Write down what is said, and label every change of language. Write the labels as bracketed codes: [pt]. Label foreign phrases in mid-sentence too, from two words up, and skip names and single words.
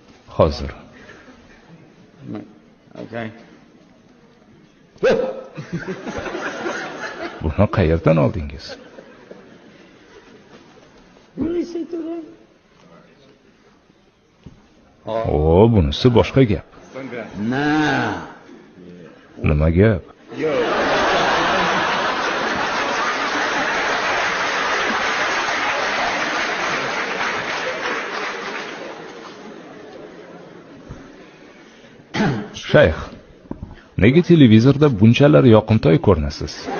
[uz] Hozir. Okay. Buni qayerdan oldingiz? [en] Listen to them. [uz] Bunisi boshqa gap. Nah. Nima gap? Yo. Shayx, nega televizorda bunchalar yoqimtoy ko'rinasiz?